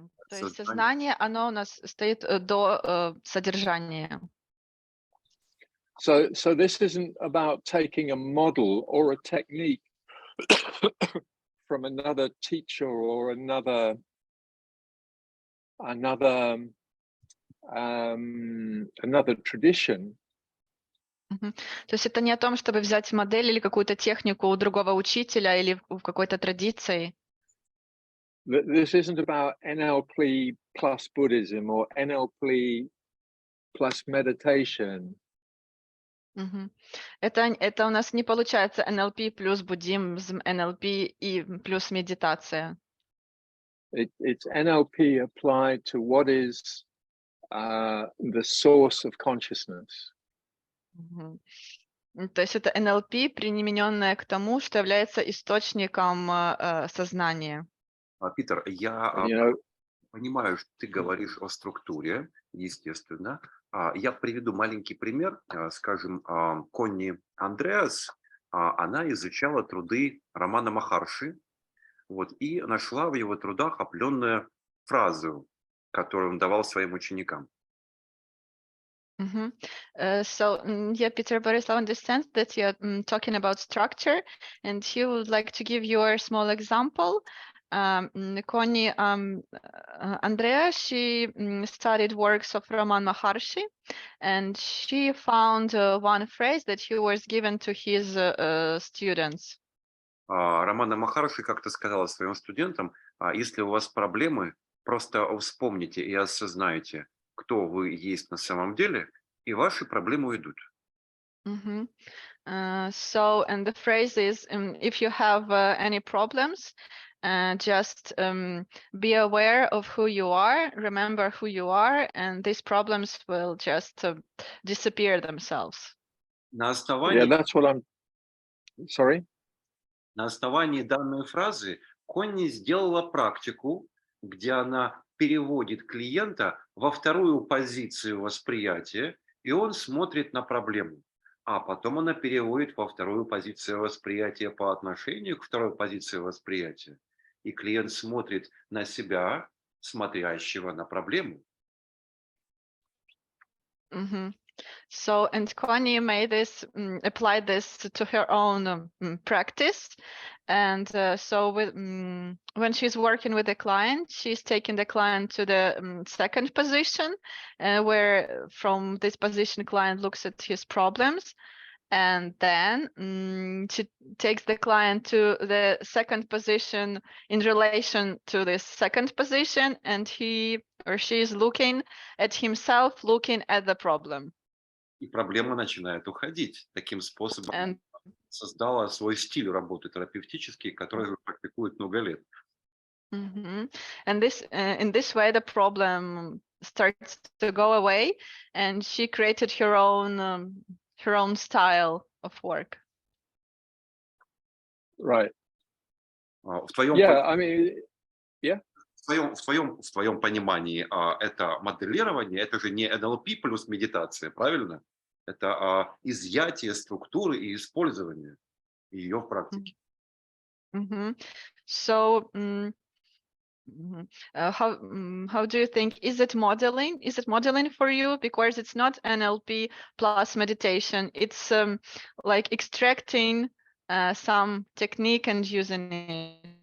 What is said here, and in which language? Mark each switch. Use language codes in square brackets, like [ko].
[ru] То есть сознание, оно у нас стоит до содержания. [en] So this isn't about taking a model or a technique from another teacher or another tradition. [ru] То есть это не о том, чтобы взять модель или какую-то технику у другого учителя или в какой-то традиции. [en] This isn't about NLP plus Buddhism or NLP plus meditation. [ru] Это у нас не получается NLP плюс буддизм, NLP и плюс медитация. [en] It's NLP applied to what is the source of consciousness. [ru] То есть это NLP, примененное к тому, что является источником сознания. Питер, я понимаю, что ты говоришь о структуре, естественно. Я приведу маленький пример. Скажем, Конни Андреас, она изучала труды Рамана Махарши, и нашла в его трудах определенную фразу, которую он давал своим ученикам. [en] So, yeah, Peter Borislav understands that you're talking about structure, and he would like to give you a small example. Connie Andrea, she studied works of Raman Maharshi, and she found one phrase that he was given to his students. [ru] Рамана Махарши как-то сказала своим студентам: если у вас проблемы, Просто вспомните и осознайте, кто вы есть на самом деле, и ваши проблемы уйдут. Mhm. [en] And the phrase is, if you have any problems, just be aware of who you are, remember who you are, and these problems will just disappear themselves. [ru] На Yeah, основании, [en] that's what I'm. Sorry. [ru] на основании данной фразы Конни сделала практику, где она переводит клиента во вторую позицию восприятия, и он смотрит на проблему. А потом она переводит во вторую позицию восприятия по отношению к второй позиции восприятия. И клиент смотрит на себя, смотрящего на проблему. Mhm. [en] So, and Connie made this, applied this to her own practice. And when she's working with a client, she's taking the client to the second position, where from this position, client looks at his problems. And then she takes the client to the second position in relation to this second position, and he or she is looking at himself, looking at the problem. [ru] И проблема начинает уходить. Таким способом [en] And [ru] создала свой стиль работы терапевтический, который уже практикует много лет. mhm. [en] And this in this way the problem starts to go away, and she created her own style of work. Right. [ru] В твоем, [en] Yeah. I mean, [ru] в твоем понимании это моделирование, это же не NLP плюс медитация, правильно? Это изъятие структуры и использование ее в практике. Mhm. [en] So, how do you think, is it modeling? Is it modeling for you? Because it's not NLP plus meditation. It's like extracting some technique and using it.